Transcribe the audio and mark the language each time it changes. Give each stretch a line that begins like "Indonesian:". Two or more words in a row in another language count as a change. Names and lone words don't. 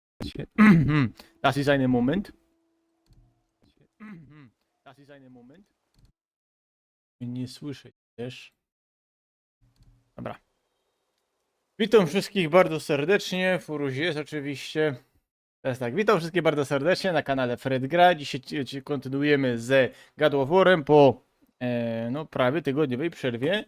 German: Das ist ein Moment. Das ist ein Moment.
Polish: Nie słyszę też. Dobra. Witam wszystkich bardzo serdecznie. Furuś jest oczywiście. Teraz tak, witam wszystkich bardzo serdecznie na kanale Fred Gra. Dzisiaj kontynuujemy z God of War'em po no, prawie tygodniowej przerwie.